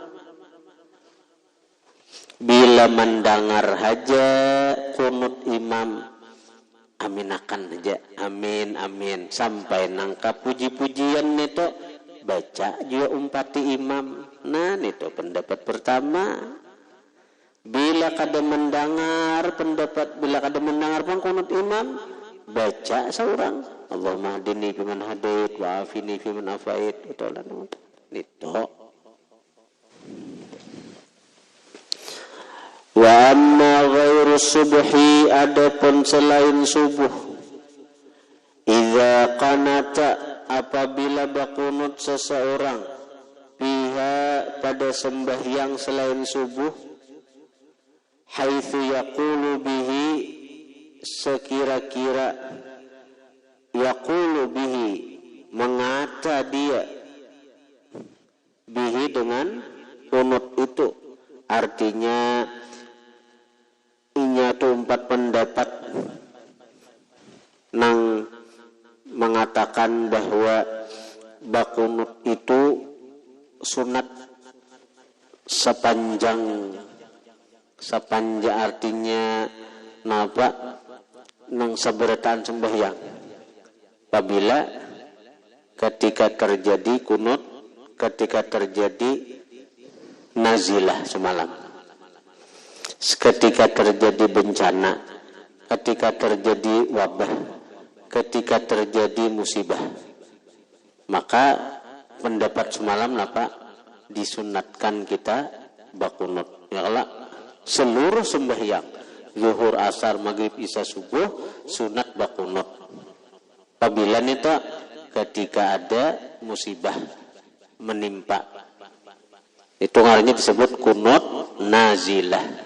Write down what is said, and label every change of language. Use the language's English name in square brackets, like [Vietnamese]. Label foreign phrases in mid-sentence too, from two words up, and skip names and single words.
[Banjar] Bila mendengar haja kunut imam aminakan aja amin sampai nangkap puji-pujian nito baca juga umpati imam. Nah nito pendapat pertama. Bila kada mendengar pangkunut imam baca seorang [Arabic] اللهم اهدني فيمن هديت وعافني فيمن عافيت [Banjar] nito. [Arabic] وأما غير الصبح [Banjar] adapun selain subuh [Arabic] إذا قنت [Banjar] apabila apabila bakunut seseorang biha pada sembahyang selain subuh, [Arabic] حيث يقول به [Banjar] sekira-kira [Arabic] يقول به [Banjar] mengata dia bihi dengan kunut itu, artinya inya tu 4 pendapat nang mengatakan bahwa bakunut itu sunat sepanjang artinya napa nang sabarataan sembahyang. Apabila ketika terjadi kunut, ketika terjadi nazilah semalam, ketika terjadi bencana, ketika terjadi wabah, ketika terjadi musibah, maka pendapat semalam apa disunatkan kita bakunut. Ya Allah, seluruh sembahyang zuhur, asar, maghrib, isya, subuh sunat bakunut. Apabila nita ketika ada musibah menimpa, itu ngarannya disebut kunut nazilah.